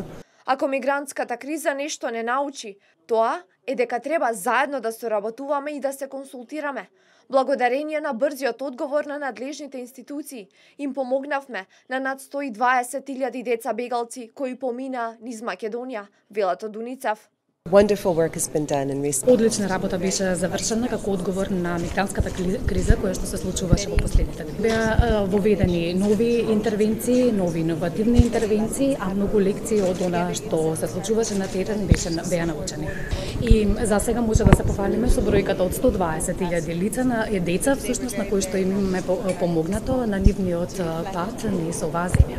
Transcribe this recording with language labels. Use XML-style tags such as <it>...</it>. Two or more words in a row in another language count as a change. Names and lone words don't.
<mk>Ако мигрантската криза нешто не научи, тоа е дека треба заедно да соработуваме и да се консултираме. Благодарение на брзиот одговор на надлежните институции, им помогнавме на над 120.000 деца бегалци кои поминаа низ Македонија, велат Дуницав.</mk> <en>Wonderful work has been done in recent.</en> <mk>Одлична работа беше завршена како одговор на мигрантската криза која што се случуваше во последните години. Беа воведени нови интервенции, нови иновативни интервенции, а многу лекции од она што се случуваше на терен беа научени. И за сега може да се пофалиме со бројката од 120.000 лица на деца всушност на кои што им имаме помогнато на нивниот пат низ оваа земја.</mk>